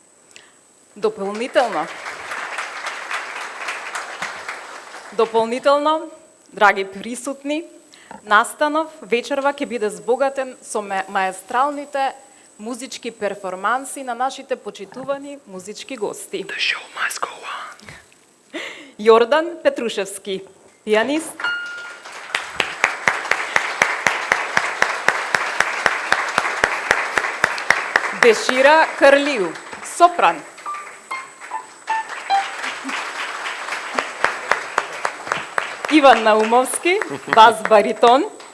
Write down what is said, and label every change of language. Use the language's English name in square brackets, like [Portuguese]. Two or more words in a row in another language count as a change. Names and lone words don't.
[Macedonian] Дополнително, драги присутни, настанов вечерва ќе биде збогатен со маестралните музички перформанси на нашите почитувани музички гости. [English] The show must go on. [Macedonian] Јордан Петрушевски, пианист. Бешира Карлиу, сопран. Иван Наумовски, бас баритон.